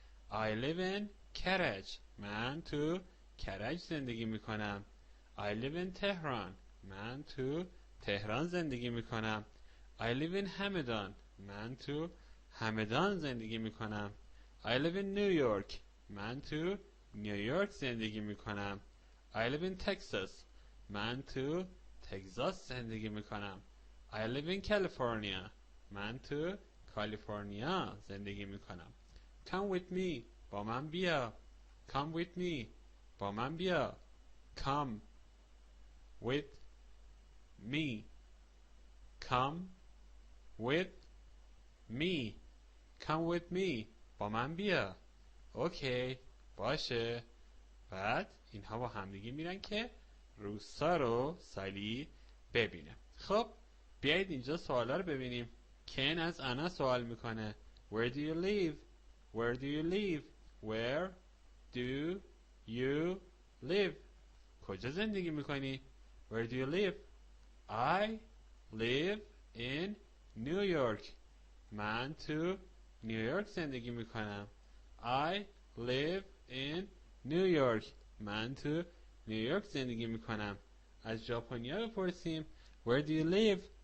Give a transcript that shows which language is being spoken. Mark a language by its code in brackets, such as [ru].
[en] I live in Karaj. [fa] من تو کرج زندگی میکنم. [en] I live in Tehran. [fa] من تو تهران زندگی میکنم. [en] I live in Hamadan. [fa] من تو همدان زندگی میکنم. [en] I live in New York. [fa] من تو نیویورک زندگی میکنم. [en] I live in Texas. [fa] من تو تگزاس زندگی میکنم. [en] I live in California. [fa] من تو کالیفرنیا زندگی میکنم. [en] Come with me. [fa] با من بیا. [en] Come with me. با من بیا. Come with me. Come with me. Come with me. [fa] با من بیا. اوکی باشه. بعد اینها با همدیگه میرن که روستا رو سالی ببینه. خب بیایید اینجا سوالا رو ببینیم. کن از انا سوال میکنه [en] Where do you live. Where do you live. Where do you live. [fa] کجا زندگی میکنی؟ [en] Where do you live. I live in New York. [fa] من تو نیویورک زندگی میکنم. [en] I live in New York. [fa] من تو نیویورک زندگی میکنم. از ژاپنیا بپرسیم [en] Where do you live.